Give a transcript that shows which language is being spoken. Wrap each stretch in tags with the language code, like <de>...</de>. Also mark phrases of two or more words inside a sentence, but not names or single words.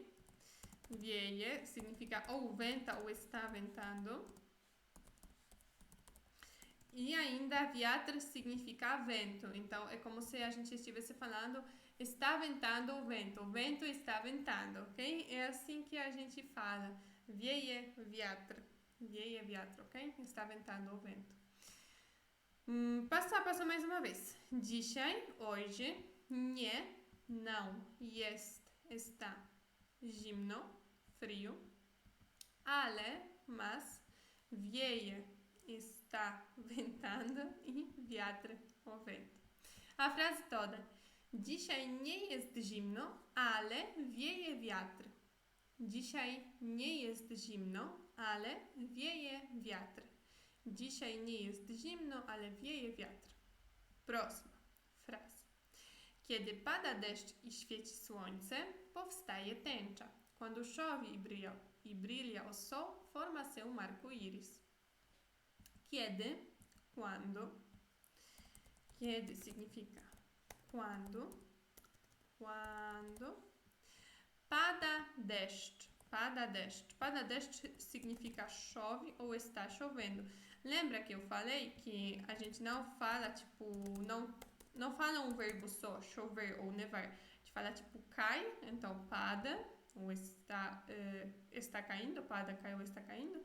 <pt>Wieje significa ou venta ou está ventando. E ainda wiatr significa vento. Então, é como se a gente estivesse falando está ventando o vento está ventando, ok? É assim que a gente fala.</pt> <pl>Wieje wiatr,</pl> <pt>ok? Está ventando o vento. Passo a passo mais uma vez. Dzisiaj, hoje, nie, não, jest, está, zimno, frio, ale, mas, wieje, está ventando e wiatr, o vento. A frase toda.</pt> <pl>Dzisiaj nie jest zimno, ale wieje wiatr. Dzisiaj nie jest zimno, ale wieje wiatr. Dzisiaj nie jest zimno, ale wieje wiatr.</pl> <pt>Próxima frase.</pt> <pl>Kiedy pada deszcz i świeci słońce, powstaje tęcza.</pl> <pt>Quando chove e brilha o sol, forma-se arco-íris. Kiedy, quando. Kiedy significa quando.</pt> <pl>Pada deszcz. Pada deszcz</pl> <pt>significa chove ou está chovendo. Lembra que eu falei que a gente não fala, tipo, não fala um verbo só, chover ou nevar. A gente fala, tipo, cai, então pada, ou está caindo, pada cai ou está caindo.</pt>